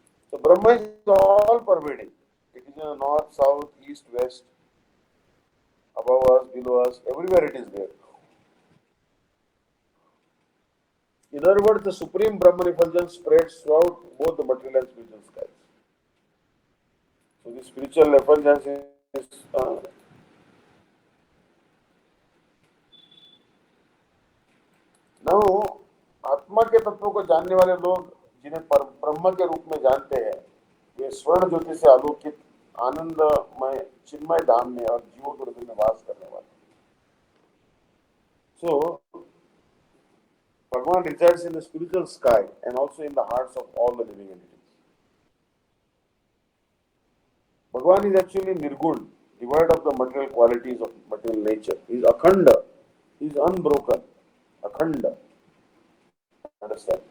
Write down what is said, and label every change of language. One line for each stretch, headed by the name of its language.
English: So Brahma is all pervading. It is in the north, south, east, west, above us, below us, everywhere it is there. In other words, the supreme Brahman effulgence spreads throughout both the material and spiritual skies. So the spiritual effulgence is now
Hindi: आत्मा के तत्वों को जानने वाले लोग जिन्हें ब्रह्म के रूप में जानते हैं, वे स्वर्ण ज्योति से आलोकित आनंदमय चिन्मय धाम में और जीवों के हृदय में वास करने वाले.
English: So Bhagwan resides in the spiritual sky and also in the hearts of all the living entities. Bhagwan is actually Nirgun, devoid of the material qualities of material nature. He is Akhanda. He is unbroken. Akhanda. Understand?